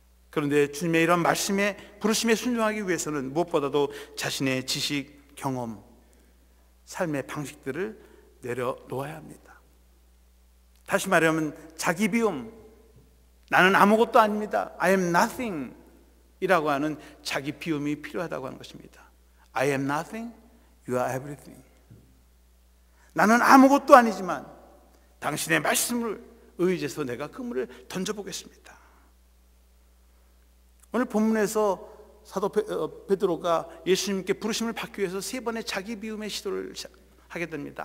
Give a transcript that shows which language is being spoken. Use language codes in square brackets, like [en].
[ko] 그런데 주님의 이런 말씀에 부르심에 순종하기 위해서는 무엇보다도 자신의 지식, 경험, 삶의 방식들을 내려놓아야 합니다. 다시 말하면 자기 비움, 나는 아무것도 아닙니다, [en] I am nothing [ko] 이라고 하는 자기 비움이 필요하다고 하는 것입니다. [en] I am nothing, you are everything. [ko] 나는 아무것도 아니지만 당신의 말씀을 의지해서 내가 그물을 던져보겠습니다. 오늘 본문에서 사도 베드로가 예수님께 부르심을 받기 위해서 3번의 자기 비움의 시도를 하게 됩니다.